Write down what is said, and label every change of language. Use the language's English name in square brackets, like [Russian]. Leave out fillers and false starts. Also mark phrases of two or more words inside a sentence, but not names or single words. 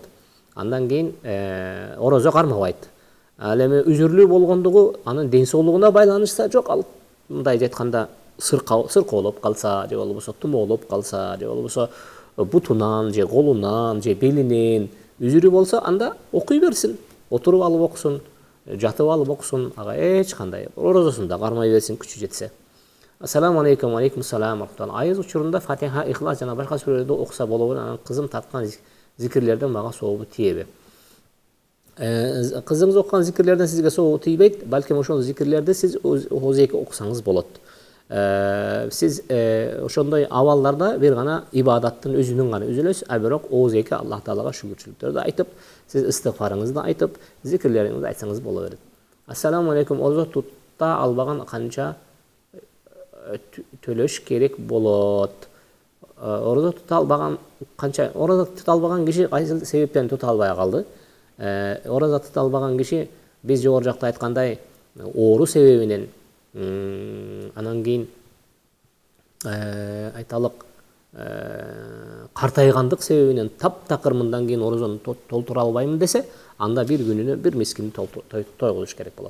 [Kyrgyz] Андан кийин ораза кармабайт. Ал эми үзүрлүү болгондугу анын ден соолугуна байланышса, жок, ал мындай айтканда сыркоолоп калса, же болбосо тумоолоп калса, же болбосо бутунан же колунан же белинен үзүрү болсо, анда окуй берсин. Отуруп алып окусун, жатып алып окусун, ага эч кандай оразасында кармай берсин күчү жетсе. [Arabic] السلام عليكم، عليكم السلام. [Kyrgyz] Айыз учурунда Фатиха, Ихлас жана башка сүрөлөрдү окуса болобу? Анан кызым тарткан зикирлерден мага сообу тиеби? Кызыңыз окуган зикирлерден сизге сообу тийбейт, балким ошол зикирлерди сиз өзү окусаңыз болот. Сиз ошондой абалдарда бир гана ибадаттын өзүнүн гана үзүлөсүз, а бирок озеки Аллах Таалага шүгүрчүлүктөрдү айтып, сиз истигфарыңызды айтып, зикирлериңизди айтсаңыз боло берет. [Arabic] السلام عليكم. [Kyrgyz] Ораза тута албаган канча төлөш керек болот? Ораза тута албаган канча? Ораза тута албаган киши кайсы себептен тута албай калды? Ораза тута албаган киши биз жогору жакта айткандай оору себебинен, анан кийин айталык картайгандык себебинен таптакыр мындан кийин орозону толтура албаймын десе, анда бир күнүнө бир мискинди тойгузуш керек болот.